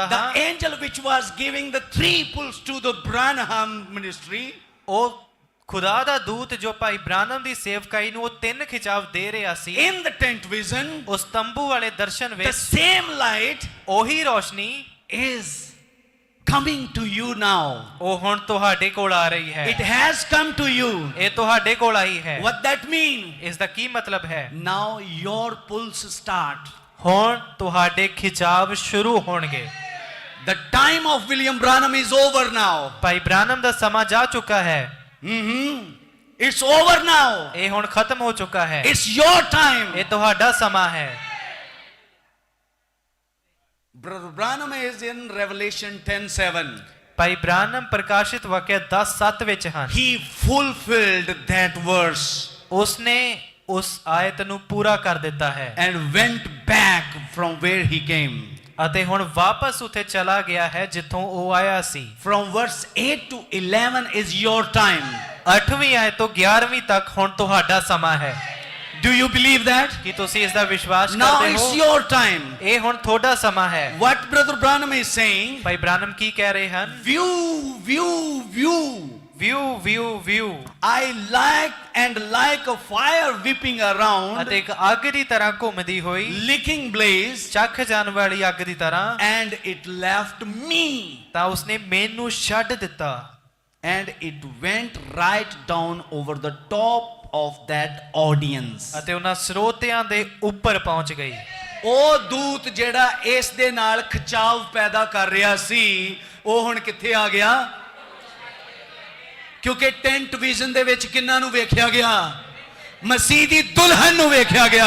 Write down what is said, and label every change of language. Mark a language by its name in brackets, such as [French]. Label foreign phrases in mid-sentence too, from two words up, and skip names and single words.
[English] The [Punjabi] ਹਾਂ। [English] angel which was giving the 3 pulls to the Branham ministry, [Punjabi] ਉਹ ਖੁਦਾ ਦਾ ਦੂਤ ਜੋ ਭਾਈ ਬ੍ਰਾਨਮ ਦੀ ਸੇਵਕਾਈ ਨੂੰ ਉਹ 3 ਖਿਚਾਵ ਦੇ ਰਿਹਾ ਸੀ। [English] in the tent vision, [Punjabi] ਉਸ ਤੰਬੂ ਵਾਲੇ ਦਰਸ਼ਨ [English] the [Punjabi] ਵਿੱਚ [English] same light [Punjabi] ਉਹੀ ਰੋਸ਼ਨੀ [English] is coming to you now. [Punjabi] ਉਹ ਹੁਣ ਤੁਹਾਡੇ ਕੋਲ ਆ ਰਹੀ ਹੈ। [English] It has come to you. [Punjabi] ਇਹ ਤੁਹਾਡੇ ਕੋਲ ਆਈ ਹੈ। [English] What that mean? [Punjabi] ਇਸ ਦਾ ਕੀ ਮਤਲਬ ਹੈ? [English] Now your pulse start. [Punjabi] ਹੁਣ ਤੁਹਾਡੇ ਖਿਚਾਵ ਸ਼ੁਰੂ ਹੋਣਗੇ। [English] The time of William Branham is over now. [Punjabi] ਭਾਈ ਬ੍ਰਾਨਮ ਦਾ ਸਮਾਂ ਜਾ ਚੁੱਕਾ ਹੈ। [English] It's over now. [Punjabi] ਇਹ ਹੁਣ ਖਤਮ ਹੋ ਚੁੱਕਾ ਹੈ। [English] It's your time. [Punjabi] ਇਹ ਤੁਹਾਡਾ ਸਮਾਂ ਹੈ। [English] Brother Branham is in Revelation 10:7. [Punjabi] ਭਾਈ ਬ੍ਰਾਨਮ ਪ੍ਰਕਾਸ਼ਿਤ ਵਾਕਿਆ 10:7 ਵਿੱਚ ਹਨ। [English] He fulfilled that verse [Punjabi] ਉਸਨੇ ਉਸ ਆਇਤ ਨੂੰ ਪੂਰਾ ਕਰ ਦਿੱਤਾ ਹੈ [English] and went back from where he came. [Punjabi] ਅਤੇ ਹੁਣ ਵਾਪਸ ਉੱਥੇ ਚਲਾ ਗਿਆ ਹੈ ਜਿੱਥੋਂ ਉਹ ਆਇਆ ਸੀ। [English] From verse 8 to 11 is your time. [Punjabi] 8ਵੀਂ ਆਇਤ ਤੋਂ 11ਵੀਂ ਤੱਕ ਹੁਣ ਤੁਹਾਡਾ ਸਮਾਂ ਹੈ। [English] Do you believe that? [Punjabi] ਕੀ ਤੁਸੀਂ ਇਸ ਦਾ ਵਿਸ਼ਵਾਸ [English] Now [Punjabi] ਕਰਦੇ [English] it's [Punjabi] ਹੋ? [English] your time. [Punjabi] ਇਹ ਹੁਣ ਤੁਹਾਡਾ ਸਮਾਂ ਹੈ। [English] What Brother Branham is saying, [Punjabi] ਭਾਈ ਬ੍ਰਾਨਮ ਕੀ ਕਹਿ ਰਹੇ ਹਨ? [English] view. ਵਿਊ ਵਿਊ ਵਿਊ I like a fire whipping around, [Punjabi] ਅਤੇ ਇੱਕ ਅੱਗ ਦੀ ਤਰ੍ਹਾਂ ਘੁੰਮਦੀ ਹੋਈ [English] licking blaze, [Punjabi] ਚੱਖ ਜਾਣ ਵਾਲੀ ਅੱਗ ਦੀ ਤਰ੍ਹਾਂ [English] and it left me. [Punjabi] ਤਾਂ ਉਸਨੇ ਮੈਨੂੰ ਛੱਡ ਦਿੱਤਾ [English] And it went right down over the top of that audience. [Punjabi] ਅਤੇ ਉਹਨਾਂ ਸਰੋਤਿਆਂ ਦੇ ਉੱਪਰ ਪਹੁੰਚ ਗਈ। ਉਹ ਦੂਤ ਜਿਹੜਾ ਇਸ ਦੇ ਨਾਲ ਖਿਚਾਵ ਪੈਦਾ ਕਰ ਰਿਹਾ ਸੀ, ਉਹ ਹੁਣ ਕਿੱਥੇ ਆ ਗਿਆ? ਕਿਉਂਕਿ [English] tent vision [Punjabi] ਦੇ ਵਿੱਚ ਕਿੰਨਾਂ ਨੂੰ ਵੇਖਿਆ ਗਿਆ? ਮਸੀਹ ਦੀ ਦੁਲਹਨ ਨੂੰ ਵੇਖਿਆ ਗਿਆ।